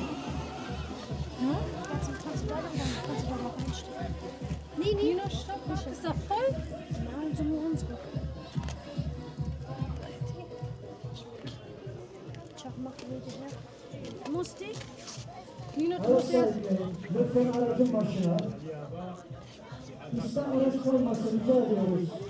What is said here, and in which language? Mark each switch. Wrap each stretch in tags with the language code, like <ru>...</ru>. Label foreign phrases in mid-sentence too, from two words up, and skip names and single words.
<de>Nee, nee. Stopp, ist doch voll. Nein, so nur unsere.</de> <tr>Çakmak verdiler. Mustik. Nino lütfen aracın başına. İnsan araç koymasın rica ediyoruz.</tr>